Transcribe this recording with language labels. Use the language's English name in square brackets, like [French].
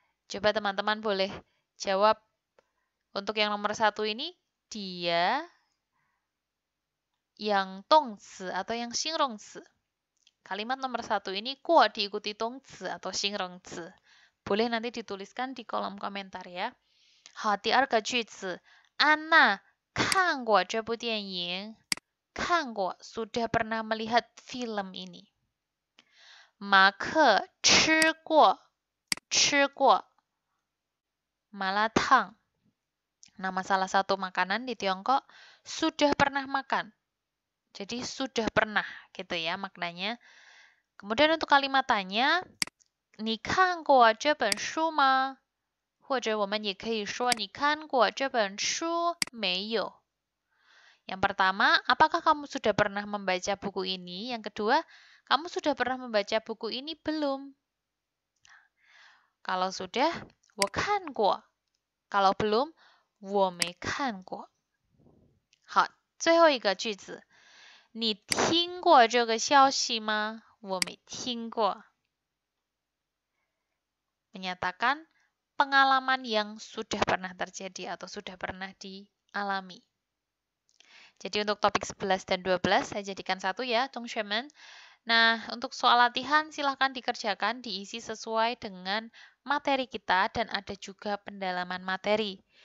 [Indonesian] Coba teman-teman boleh jawab untuk yang nomor 1 ini, dia yang tongzi atau yang 形容词. Kalimat nomor 1 ini 过 diikuti 动词 atau 形容词. Boleh nanti dituliskan di kolom komentar ya. [Chinese] 好，第二个句子，安娜看过这部电影。 [Indonesian] 看过 sudah pernah melihat film ini. [Chinese] 马克吃过麻辣烫. [Indonesian] Nama salah satu makanan di Tiongkok sudah pernah makan. Jadi sudah pernah gitu ya maknanya. Kemudian untuk kalimat tanya, [Chinese] 你看过这本书吗？或者我们也可以说你看过这本书没有？ [Indonesian] Yang pertama, apakah kamu sudah pernah membaca buku ini? Yang kedua, kamu sudah pernah membaca buku ini belum? Kalau sudah, [Chinese] 我看过. [Indonesian] Kalau belum, [Chinese] 我没看过. 好，最后一个句子，你听过这个消息吗？我没听过。 [Indonesian] Menyatakan pengalaman yang sudah pernah terjadi atau sudah pernah dialami. Jadi untuk topik 11 dan 12 saya jadikan satu ya, Zhongshuemen. Nah, untuk soal latihan silahkan dikerjakan, diisi sesuai dengan materi kita dan ada juga pendalaman materi.